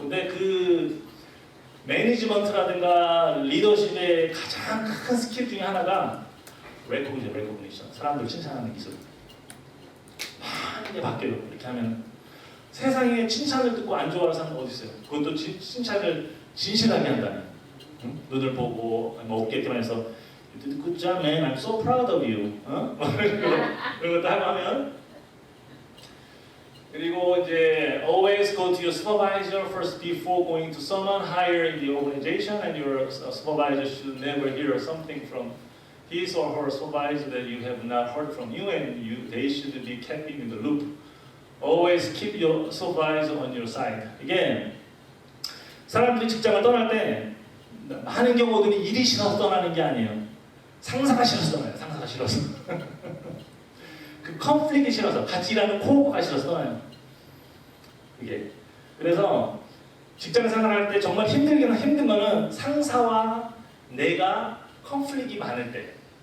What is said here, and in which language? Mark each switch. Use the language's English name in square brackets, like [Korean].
[Korean] 근데 그 매니지먼트라든가 리더십의 가장 큰 스킬 중에 하나가 레코그니션, 사람들 칭찬하는 기술. 이게 바뀌어요. 이렇게 하면 세상에 칭찬을 듣고 안 좋아하는 사람은 어디 있어요? 그것도 칭찬을 진실하게 한다면, 응? 눈을 보고 뭐 어깨 깨면서 [English] You did a good job, man. I'm so proud of you. [Korean] 이런 것도 하고 하면. 그리고 이제 [English] always go to your supervisor first before going to someone higher in the organization, and your supervisor should never hear something from his or her supervisor that you have not heard from you, and they should be kept in the loop. Always keep your supervisor on your side. [Korean] 이게 사람들이 직장을 떠날 때 많은 경우들이 일이 싫어서 떠나는 게 아니에요. 상사가 싫어서 떠나요. 상사가 싫어서. 그 컨플릭이 싫어서, 같이 일하는 코어가 싫어서 떠나요. 그게. 그래서 직장 생활할 때 정말 힘든 거는 상사와 내가 컨플릭이 많을 때.